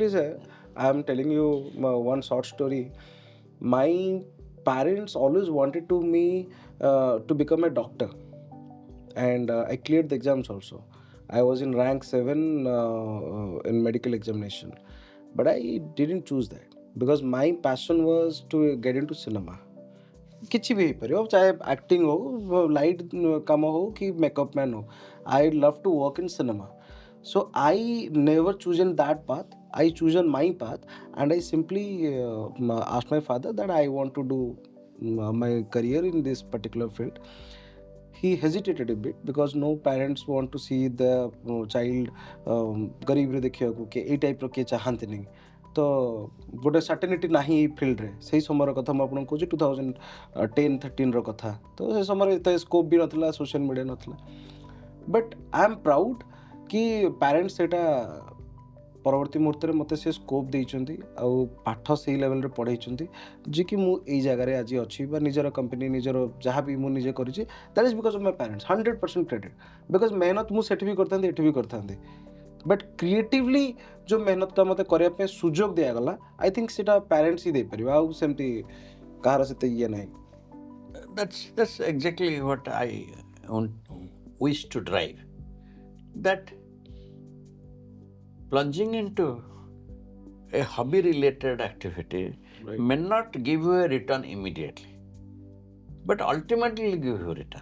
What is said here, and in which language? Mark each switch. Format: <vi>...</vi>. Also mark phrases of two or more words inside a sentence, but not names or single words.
<en>interestingly, sir, I'm telling you one short story. My parents always wanted to become a doctor, and I cleared the exams also. I was in rank 7 in medical examination, but I didn't choose that because my passion was to get into cinema.</en> <or>କିଛି ବି ହେଇପାରିବ ଚାहे ଆକ୍ଟିଂ ହଉ ଲାଇଟ୍ କାମ ହଉ କି ମେକଅପ୍ ମ୍ୟାନ୍ ହଉ</or> <en>I love to work in cinema so I never chosen that path. I chosen my path, and I simply asked my father that I want to do my career in this particular field. He hesitated a bit because no parents want to see the child</en> <or>ଗରିବରେ ଦେଖିବାକୁ କି ଏଇ ଟାଇପ୍ର କିଏ ଚାହାନ୍ତିନି ତ ଗୋଟେ ସର୍ଟେନିଟି ନାହିଁ ଏଇ ଫିଲ୍ଡରେ ସେଇ ସମୟର କଥା ମୁଁ ଆପଣଙ୍କୁ କହୁଛି 2010-13ର କଥା ତ ସେ ସମୟରେ ଏତେ ସ୍କୋପ୍ ବି ନଥିଲା</or> <en>social media</en> <or>ନଥିଲା</or> <en>but I am proud</en> <or>କି ପ୍ୟାରେଣ୍ଟସ୍ ସେଇଟା ପରବର୍ତ୍ତୀ ମୁହୂର୍ତ୍ତରେ ମୋତେ ସେ ସ୍କୋପ୍ ଦେଇଛନ୍ତି ଆଉ ପାଠ ସେଇ ଲେଭେଲରେ ପଢ଼େଇଛନ୍ତି ଯିଏକି ମୁଁ ଏଇ ଜାଗାରେ ଆଜି ଅଛି ବା ନିଜର କମ୍ପାନୀ ନିଜର ଯାହା ବି ମୁଁ ନିଜେ କରିଛି</or> <en>that is because of my parents 100% credit because</en> <or>ମେହନତ ମୁଁ ସେଠି ବି କରିଥାନ୍ତି ଏଠି ବି କରିଥାନ୍ତି</or> <en>but creatively</en> <or>ଯେଉଁ ମେହନତଟା ମୋତେ କରିବା ପାଇଁ ସୁଯୋଗ ଦିଆଗଲା</or> <en>I think</en> <or>ସେଇଟା ପ୍ୟାରେଣ୍ଟସ୍ ହିଁ ଦେଇପାରିବେ ଆଉ ସେମିତି କାହାର ସେତେ ଇଏ ନାହିଁ</or> <en>That's exactly what I wish to drive. That plunging into a hobby-related activity Right. may not give you a return immediately, but ultimately give you a return.</en>